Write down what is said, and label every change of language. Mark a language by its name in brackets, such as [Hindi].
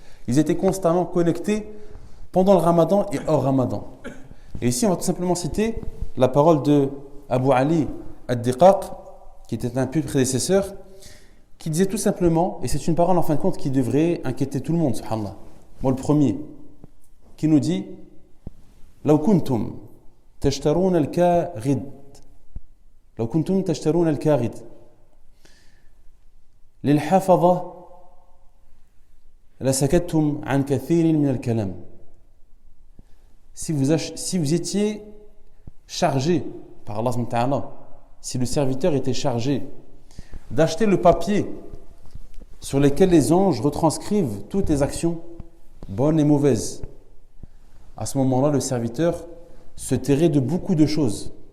[French] Ils étaient constamment connectés pendant le Ramadan et hors Ramadan. Et ici, on va tout simplement citer la parole de Abu Ali ad-Diqaq, qui était un pieux prédécesseur, qui disait tout simplement, et c'est une parole en fin de compte qui devrait inquiéter tout le monde, subhanallah. Moi le premier, qui nous dit [Arabic] لو كنتم تشترون الكاغد لو كنتم تشترون الكاغد للحفظة لسكتتم عن كثير من الكلام. [French] Si vous étiez chargé par Allah subhanahu wa ta'ala, si le serviteur était chargé d'acheter le papier sur lequel les anges retranscrivent toutes les actions, bonnes et mauvaises, à ce moment-là, le serviteur se tairait de beaucoup de choses.